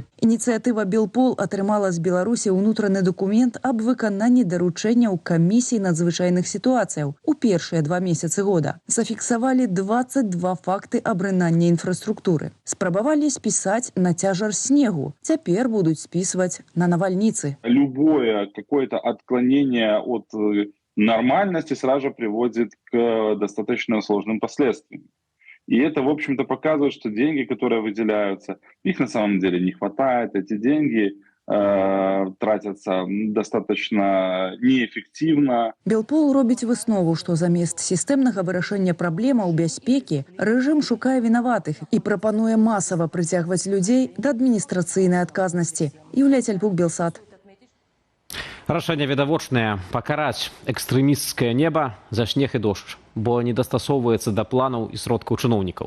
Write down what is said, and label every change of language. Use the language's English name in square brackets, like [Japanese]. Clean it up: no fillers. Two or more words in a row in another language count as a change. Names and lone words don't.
[Belarusian] Ініцыятыва «Белпол» атрымала з Беларусі ўнутраны дакумент аб выкананні даручэнняў камісій надзвычайных сітуацыяў у першыя 2 месяцы года. Зафіксавалі 22 факты абрынання інфраструктуры інфраструктуры. Спрабавалі спісаць на цяжар снегу. Цяпер будуць спісваць на навальніцы. [Russian] Любое какое-то отклонение от нормальности сразу же приводит к достаточно сложным последствиям. И это, в общем-то, показывает, что деньги, которые выделяются, их на самом деле не хватает. Эти деньги тратятся достаточно неэффективно. [Belarusian] Белпол робіць выснову, што замест сістэмнага вырашэння праблемаў бяспекі рэжым шукае вінаватых і прапануе масава прыцягваць людзей да адміністрацыйнай адказнасці. Юлія Цяльпук, Белсат. Рашэнне відавочнае – пакараць экстрэмісцкае неба за снег і дождж, бо не дастасоўваецца да планаў і сродкаў чыноўнікаў.